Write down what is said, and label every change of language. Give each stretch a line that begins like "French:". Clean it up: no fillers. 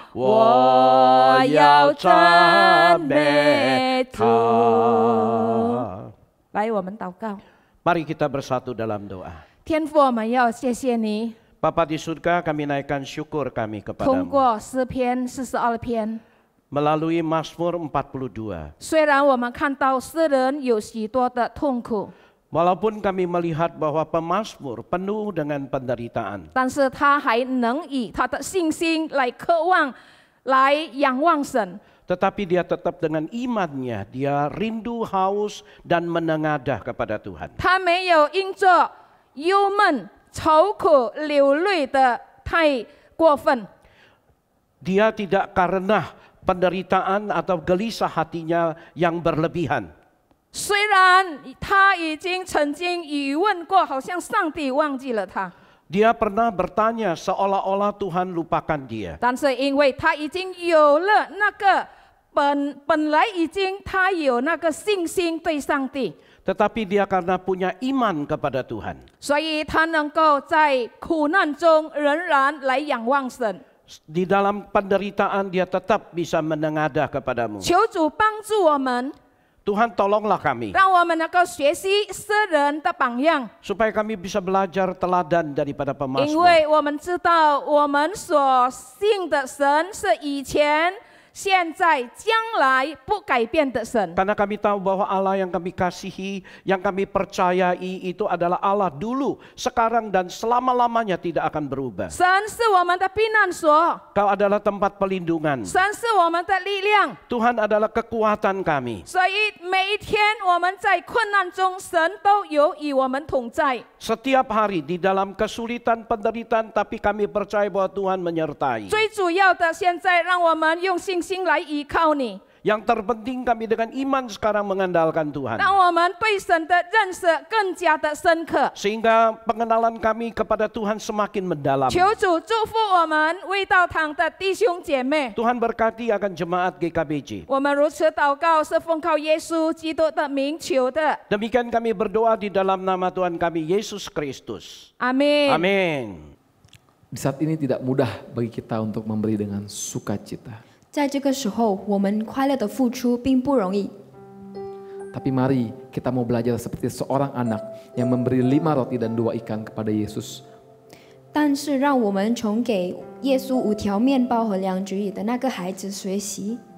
Chinese: 我要赞美他。来，我们祷告。
Indonesian: Mari kita bersatu dalam doa.
Chinese: 天父，我们要谢谢你。
Indonesian: Bapa di surga, kami naikkan syukur kami
Chinese: 通
Indonesian: kepadamu.
Chinese: 过诗篇42篇，
Indonesian: Melalui Mazmur 42.
Chinese: 虽然我们看到诗人有许多的痛苦，
Indonesian: Walaupun kami melihat bahwa pemazmur penuh dengan penderitaan.
Chinese: 但是他还能以他的信心来渴望，来仰望神。
Indonesian: Tetapi dia tetap dengan imannya, dia rindu, haus, dan menengadah kepada Tuhan.
Chinese: 他没有因着忧闷、愁苦、流泪的太过分。
Indonesian: Dia tidak karena penderitaan atau gelisah hatinya yang berlebihan.
Chinese: 虽然他已经曾经疑问过，好像上帝忘记了他，
Indonesian: Dia pernah bertanya seolah-olah Tuhan lupakan dia.
Chinese: 但是因为他已经有了那个本来已经他有那个信心对上帝，
Indonesian: tetapi dia karena punya iman kepada Tuhan.
Chinese: 所以他能够在苦难中仍然来仰望神。
Indonesian: Di dalam penderitaan dia tetap bisa menengadah kepadamu.
Chinese: 求主帮助我们，
Indonesian: Tuhan tolonglah kami
Chinese: 让我们能够学习诗人的榜样，
Indonesian: supaya kami bisa belajar teladan daripada
Chinese: 因
Indonesian: pemazmur.
Chinese: 为我们知道我们所信的神是以前、现在、将来不改变的神。
Indonesian: Karena kami tahu bahwa Allah yang kami kasihi, yang kami percayai itu adalah Allah dulu, sekarang dan selama-lamanya tidak akan berubah.
Chinese: 神是我们的避难所，
Indonesian: Kau adalah tempat pelindungan.
Chinese: 神是我们的力量。
Indonesian: Tuhan adalah kekuatan kami.
Chinese: 所以每一天我们在困难中，神都有与我们同在。
Indonesian: Setiap hari di dalam kesulitan, penderitaan, tapi kami percaya bahwa Tuhan menyertai.
Chinese: 最主要的，现在让我们用信心来依靠你，
Indonesian: Yang terpenting kami dengan iman sekarang mengandalkan Tuhan.
Chinese: 让我们对神的认识更加的深刻。
Indonesian: Sehingga pengenalan kami kepada Tuhan semakin mendalam.
Chinese: 求主祝福我们卫道堂的弟兄姐妹。
Indonesian: Tuhan berkati akan jemaat GKBJ.
Chinese: 我们如此祷告，是奉靠耶稣基督的名求的。
Indonesian: Demikian kami berdoa di dalam nama Tuhan kami Yesus Kristus.
Chinese: 阿门。
Indonesian: Amin. Di saat ini tidak mudah bagi kita untuk memberi dengan sukacita.
Chinese: 在这个时候，我们快乐的付出并不容易。
Indonesian: Tapi mari kita mau belajar seperti seorang anak yang memberi 5 roti dan 2 ikan kepada Yesus.
Chinese: 但是，让我们从给耶稣5条面包和2只鱼的那个孩子学习。